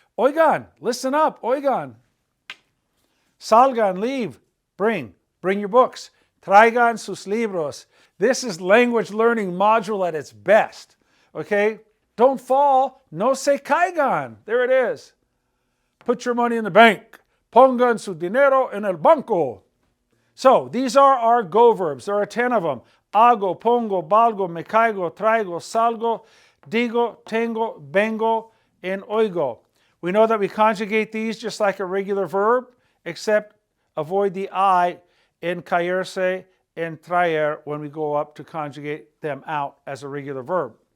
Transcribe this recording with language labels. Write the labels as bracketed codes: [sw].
[en] Oigan. Listen up. Oigan. Salgan. Leave. Bring. Bring your books. [es] Traigan sus libros. [en] This is language learning module at its best. Okay? Don't fall. [es] No se caigan. [en] There it is. Put your money in the bank. [es] Pongan su dinero en el banco. [en] So these are our go verbs. There are 10 of them. Hago, pongo, valgo, me caigo, traigo, salgo, digo, tengo, vengo, and oigo. We know that we conjugate these just like a regular verb, except avoid the I in caerse and traer when we go up to conjugate them out as a regular verb.